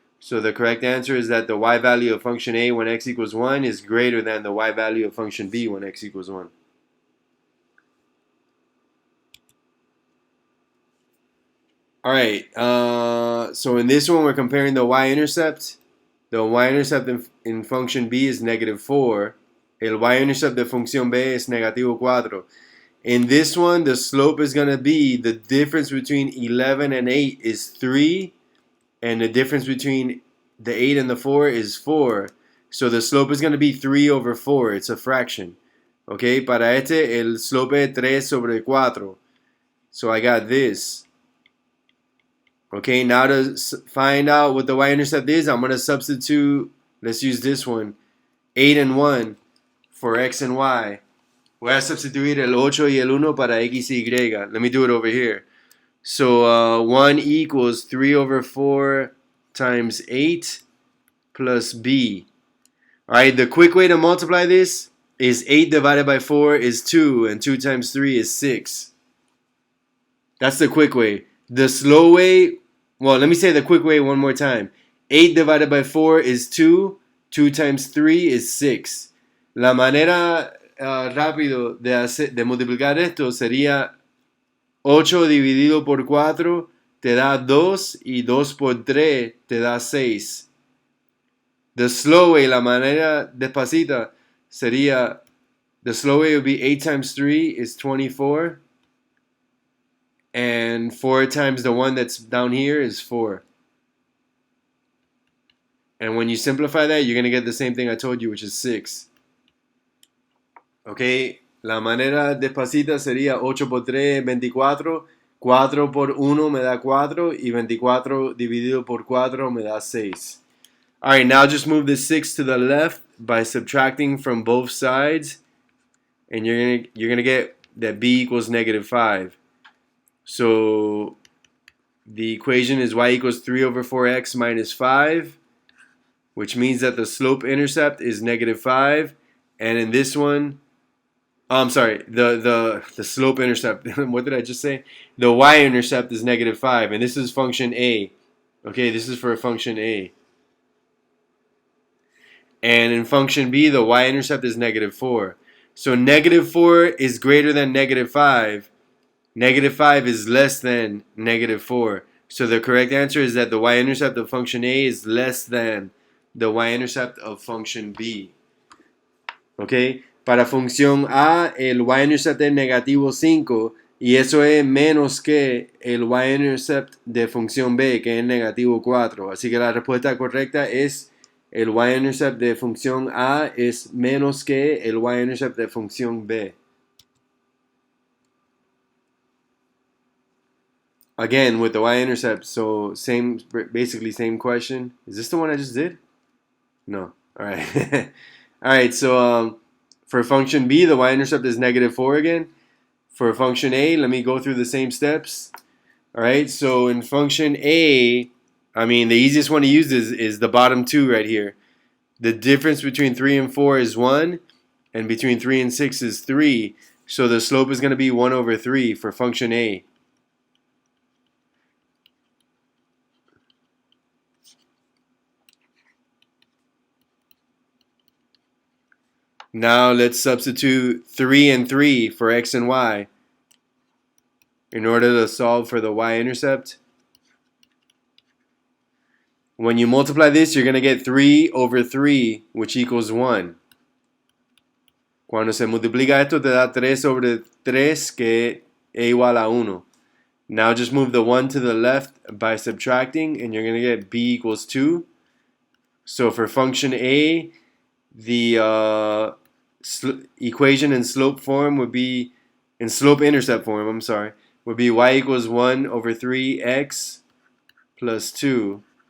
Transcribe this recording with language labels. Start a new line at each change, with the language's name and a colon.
English: So the correct answer is that the Y value of function A when X equals 1 is greater than the Y value of function B when X equals 1. Alright, so in this one we're comparing the Y-intercept. The Y-intercept in function B is negative 4.
Spanish: El Y-intercept de función B es negativo 4.
English: In this one, the slope is going to be the difference between 11 and 8 is 3. And the difference between the 8 and the 4 is 4. So the slope is going to be 3 over 4. It's a fraction.
Spanish: Okay, para este, el slope es 3 sobre 4.
English: So I got this. Okay, now to find out what the Y-intercept is, I'm going to substitute, let's use this one, 8 and 1 for X and Y.
Spanish: Voy a sustituir el 8 y el 1 para X y Y.
English: Let me do it over here. So 1 equals 3 over 4 times 8 plus B. Alright, the quick way to multiply this is 8 divided by 4 is 2, and 2 times 3 is 6. That's the quick way. The slow way, well, let me say the quick way one more time. 8 divided by 4 is 2, 2 times 3 is 6.
Spanish: La manera rápido de multiplicar esto sería 8 dividido por 4 te da 2 y 2 por 3 te da 6.
English: The slow way,
Spanish: la manera despacita sería,
English: the slow way would be 8 times 3 is 24. And 4 times the one that's down here is 4. And when you simplify that, you're going to get the same thing I told you, which is 6.
Spanish: Okay, la manera despacita sería 8 por 3, 24. 4 por 1 me da 4. Y 24 dividido por 4 me da 6.
English: Alright, now just move the 6 to the left by subtracting from both sides. And you're gonna get that B equals negative 5. So the equation is Y equals 3 over 4X minus 5, which means that the slope intercept is negative 5. And in this one, I'm sorry, the slope intercept, what did I just say? The Y-intercept is negative 5, and this is function A. Okay, this is for function A. And in function B, the Y-intercept is negative 4. So negative 4 is greater than negative 5. Negative 5 is less than negative 4. So the correct answer is that the Y-intercept of function A is less than the Y-intercept of function B. Okay?
Spanish: Para función A, el Y-intercept es negativo 5 y eso es menos que el Y-intercept de función B, que es negativo 4. Así que la respuesta correcta es el Y-intercept de función A es menos que el Y-intercept de función B.
English: Again, with the Y-intercept, so basically same question. Is this the one I just did? No. All right. All right, so for function B, the Y-intercept is negative 4 again. For function A, let me go through the same steps. All right, so in function A, I mean, the easiest one to use is the bottom two right here. The difference between 3 and 4 is 1, and between 3 and 6 is 3. So the slope is going to be 1 over 3 for function A. Now let's substitute 3 and 3 for X and Y in order to solve for the Y-intercept. When you multiply this, you're going to get 3 over 3, which equals 1.
Spanish: Cuando se multiplica esto, te da 3 sobre 3, que es igual a 1.
English: Now just move the 1 to the left by subtracting, and you're going to get b equals 2. So for function a, the equation in slope form would be, in slope-intercept form, I'm sorry, would be y equals 1 over 3x plus 2.